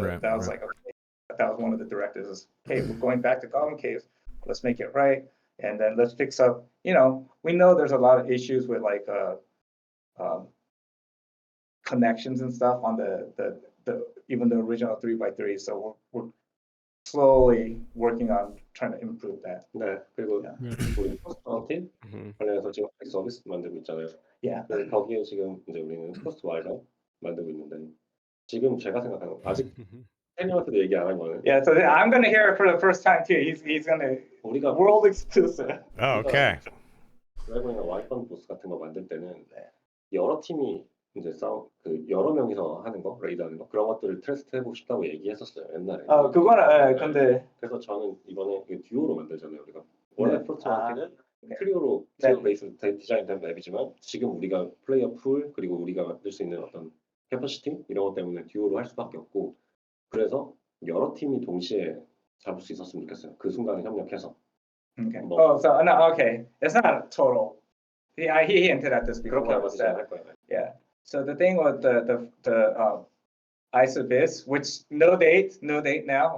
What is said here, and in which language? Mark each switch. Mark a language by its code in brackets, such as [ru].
[en] So that was like, okay, that was one of the directives is, hey, we're going back to Goblin Caves. Let's make it right. And then let's fix up, we know there's a lot of issues with like connections and stuff on the even the original 3x3. So we're slowly working on trying to improve that. [ko] 네, 그리고 우리 포스트 팀 관련해서 지금 서비스 만들고 있잖아요. 그래서 거기에 지금 이제 우리는 포스트 와일드 만들고 있는데 지금 제가 생각하는 아직 팬님한테도 얘기 안 한 거는. [en] Yeah, so I'm gonna hear it for the first time too. He's gonna [ko] 우리가 [en] world exclusive. Oh, okay. [ko] 드래곤이나 와이펀 보스 같은 거 만들 때는 여러 팀이 이제 여러 명이서 하는 거, 레이드하는 거 그런 것들을 테스트 해보고 싶다고 얘기했었어요 옛날에. 그거는 근데 그래서 저는 이번에 듀오로 만들잖아요 우리가. 원래 프로토마키는 트리오 베이스 디자인된 맵이지만 지금 우리가 플레이어 풀 그리고 우리가 만들 수 있는 어떤 캐퍼시티 이런 것 때문에 듀오로 할 수밖에 없고 그래서 여러 팀이 동시에 잡을 수 있었으면 좋겠어요. 그 순간에 협력해서. [en] Okay. Okay. It's not total. He hinted at this before. Yeah. So the thing with the Ice Abyss, which no date now.